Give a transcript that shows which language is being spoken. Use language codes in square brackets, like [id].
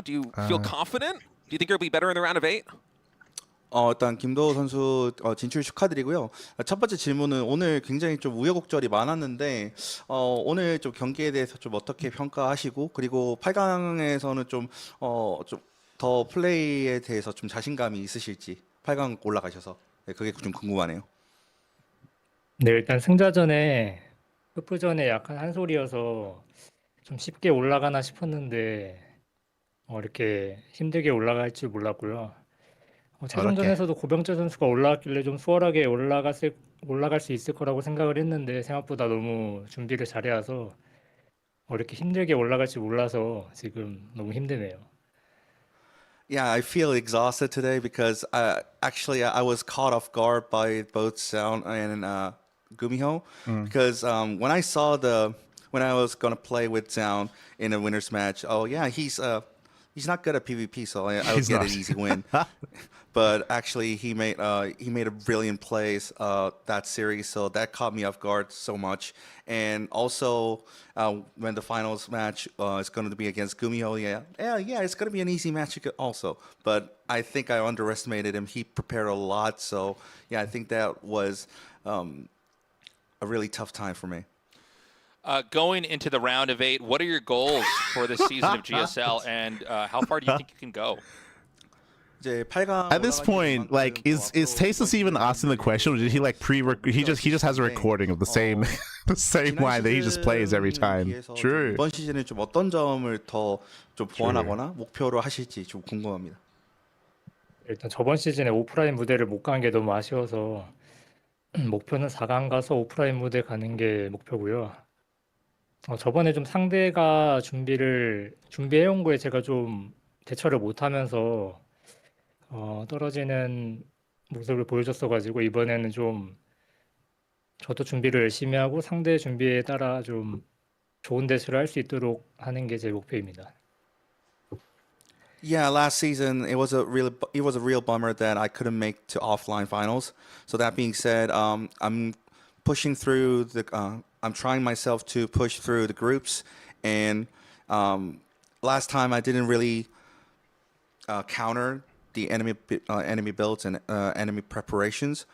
[en] Do you feel confident? Do you think you'll be better in the round of 8? [ko] 일단 김도호 선수 진출 축하드리고요. 첫 번째 질문은 오늘 굉장히 좀 우여곡절이 많았는데 오늘 좀 경기에 대해서 좀 어떻게 평가하시고 그리고 8강에서는 좀 더 플레이에 대해서 좀 자신감이 있으실지 8강 올라가셔서 그게 좀 궁금하네요. 네, 일단 승자전에 끝부전에 약간 한 소리여서 좀 쉽게 올라가나 싶었는데 이렇게 힘들게 올라갈 줄 몰랐고요. 최종전에서도 고병재 선수가 올라왔길래 좀 수월하게 올라갈 수 있을 거라고 생각을 했는데 생각보다 너무 준비를 잘해와서 이렇게 힘들게 올라갈 줄 몰라서 지금 너무 힘드네요. [en] Yeah, I feel exhausted today because I was caught off guard by both Zoun and GuMiho because when I was gonna play with Zoun in a winners match, he's not good at PvP, so I would get an easy win. But actually, he made a brilliant plays that series, so that caught me off guard so much. And also, when the finals match is going to be against GuMiho, it's going to be an easy match also. But I think I underestimated him. He prepared a lot, so yeah, I think that was a really tough time for me. Going into the round of 8, what are your goals for this season of GSL, and how far do you think you can go? At this point, like, is Tasteless even asking the question, or did he like he just has a recording of the same line that he just plays every time? True. [ko] 이번 시즌에 좀 어떤 점을 더 좀 보완하거나 목표로 하실지 좀 궁금합니다. 일단 저번 시즌에 오프라인 무대를 못 간 게 너무 아쉬워서 목표는 4강 가서 오프라인 무대 가는 게 목표고요. 저번에 좀 상대가 준비해온 거에 제가 좀 대처를 못하면서 떨어지는 모습을 보여줬어가지고 이번에는 좀 저도 준비를 열심히 하고 상대 준비에 따라 좀 좋은 대처를 할 수 있도록 하는 게 제 목표입니다. [en] Yeah, last season it was a real bummer that I couldn't make to offline finals. So that being said, I'm pushing through I'm trying myself to push through the groups, and last time I didn't really counter the enemy builds and enemy preparations.